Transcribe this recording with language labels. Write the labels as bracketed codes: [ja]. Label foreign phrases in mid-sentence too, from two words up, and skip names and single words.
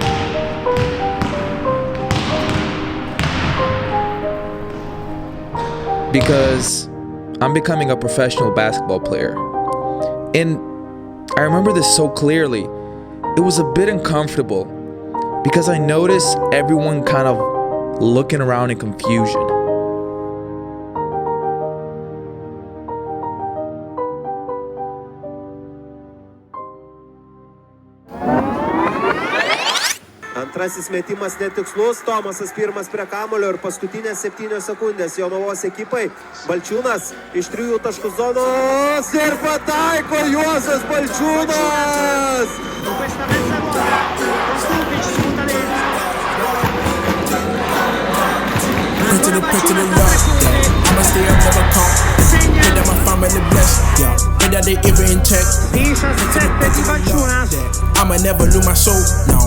[en] Because I'm becoming a professional basketball player. And I remember this so clearly. It was a bit uncomfortable because I noticed everyone kind of looking around in confusion. [lt] Antrasis metimas netikslus, Tomasas pirmas prie kamulio ir paskutinės 7 sekundės Jonavos ekipai. Balciunas iš 3 taškų zonos ir pataiko Juozas Balciunas! [en] That they ever in check. I'ma never lose my soul, no.